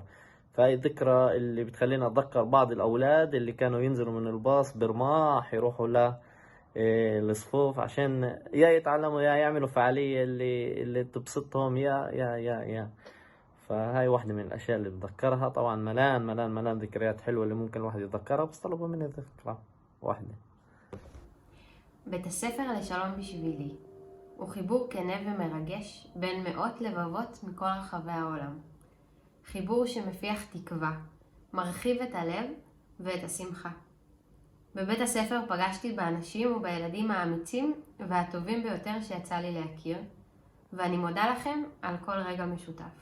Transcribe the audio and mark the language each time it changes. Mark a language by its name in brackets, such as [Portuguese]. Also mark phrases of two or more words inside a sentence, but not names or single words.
[Arabic] فهي ذكرى اللي بتخلينا أتذكر بعض الأولاد اللي كانوا ينزلوا من الباص برماح يروحوا للصفوف عشان يا يتعلموا يا يعملوا فعالية اللي تبسطهم يا فهاي واحدة من الأشياء اللي بتذكرها. طبعا ملان ذكريات حلوة اللي ممكن الواحد يتذكرها، بس طلبوا مني ذكرى واحدة. [Hebrew] בית הספר לשלום בשבילי הוא חיבור כנה ומרגש בין מאות לבבות מכל רחבי העולם. חיבור שמפיח תקווה, מרחיב את הלב ואת השמחה. בבית הספר פגשתי באנשים ובילדים האמיצים והטובים ביותר שיצא לי להכיר, ואני מודה לכם על כל רגע משותף.